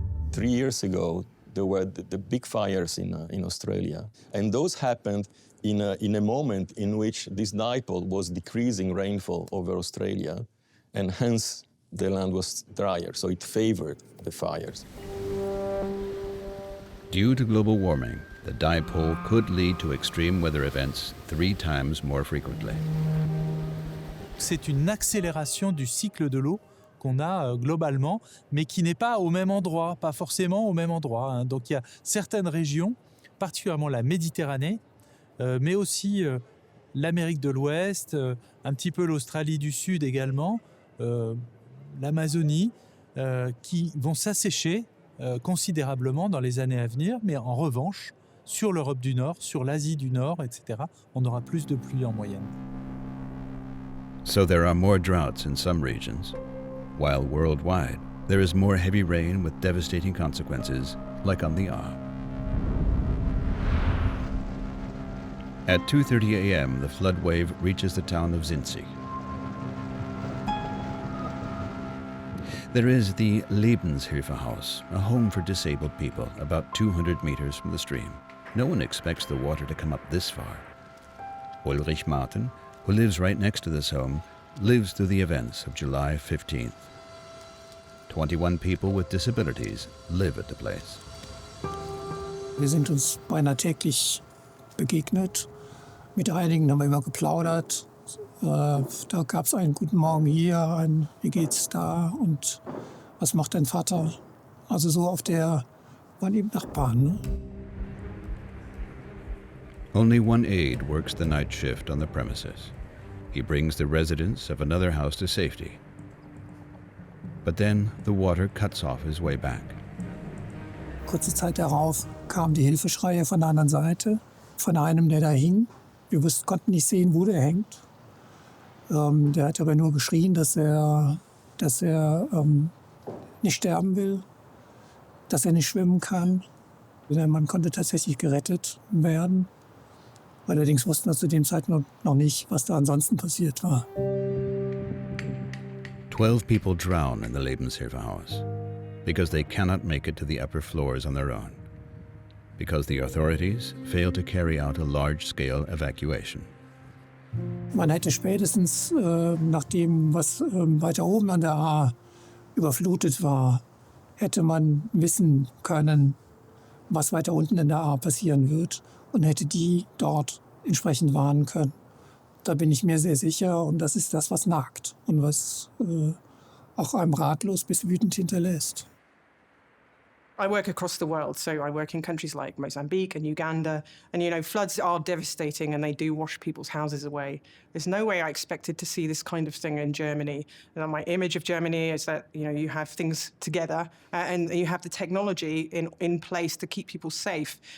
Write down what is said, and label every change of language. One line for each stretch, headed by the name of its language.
English: 3 years ago, there were the big fires in Australia, and those happened in a moment in which this dipole was decreasing rainfall over Australia, and hence the land was drier, so it favored the fires. Due to global warming, the dipole could lead to extreme weather events 3 times more frequently.
French: C'est une accélération du cycle de l'eau qu'on a globalement, mais qui n'est pas au même endroit, pas forcément au même endroit, hein. Donc il y a certaines régions, particulièrement la Méditerranée, mais aussi l'Amérique de l'Ouest, un petit peu l'Australie du Sud également, l'Amazonie, qui vont s'assécher considérablement dans les années à venir, mais en revanche, sur l'Europe du Nord, sur l'Asie du Nord, etc., on aura plus de pluie en moyenne.
English: So there are more droughts in some regions, while worldwide there is more heavy rain with devastating consequences, like on the Ahr. At 2:30 a.m., the flood wave reaches the town of Zinzig. There is the Lebenshilfehaus, a home for disabled people about 200 meters from the stream. No one expects the water to come up this far. Ulrich Martin, who lives right next to this home, lives through the events of July 15th. 21 people with disabilities live at the place.
German: Wir sind uns beinahe täglich begegnet. Mit einigen haben wir immer geplaudert. Da gab es einen guten Morgen hier, ein wie geht's da und was macht dein Vater? Also so auf der, waren eben Nachbarn. Ne?
English: Only one aide works the night shift on the premises. He brings the residents of another house to safety. But then the water cuts off his way back.
German: Kurze Zeit darauf kamen die Hilfeschreie von der anderen Seite, von einem, der da hing. Wir konnten nicht sehen, wo der hängt. Der hat aber nur geschrien, dass er nicht sterben will, dass er nicht schwimmen kann. Der Mann konnte tatsächlich gerettet werden. Allerdings wussten wir zu dem Zeitpunkt noch nicht, was da ansonsten passiert war.
English: 12 people drown in the Lebenshilfehaus because they cannot make it to the upper floors on their own, because the authorities fail to carry out a large-scale evacuation.
German: Man hätte spätestens nach dem, was weiter oben an der Ahr überflutet war, hätte man wissen können, was weiter unten in der Ahr passieren wird und hätte die dort entsprechend warnen können. Da bin ich mir sehr sicher und das ist das, was nagt und was auch einem ratlos bis wütend hinterlässt.
English: I work across the world, so I work in countries like Mozambique and Uganda, and floods are devastating and they do wash people's houses away. There's no way I expected to see this kind of thing in Germany. And my image of Germany is that you have things together and you have the technology in place to keep people safe.